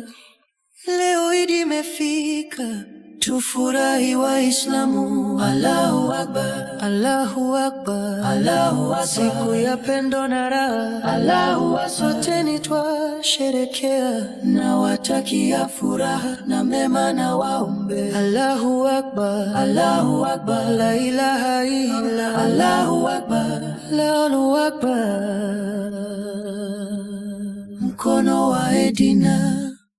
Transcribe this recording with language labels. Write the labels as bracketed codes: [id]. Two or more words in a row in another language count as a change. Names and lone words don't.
[sw] Leo Eid imefika, tufurahi Waislamu. [ar] الله أكبر، الله أكبر، الله أكبر. [sw] Siku ya pendo na raha. [ar] الله أكبر. [sw] Sote ni twasherekea, na watakia furaha na mema na waombe. [ar] الله أكبر، الله أكبر، لا إله إلا الله أكبر، الله أكبر. [sw] Mkono wa Edina.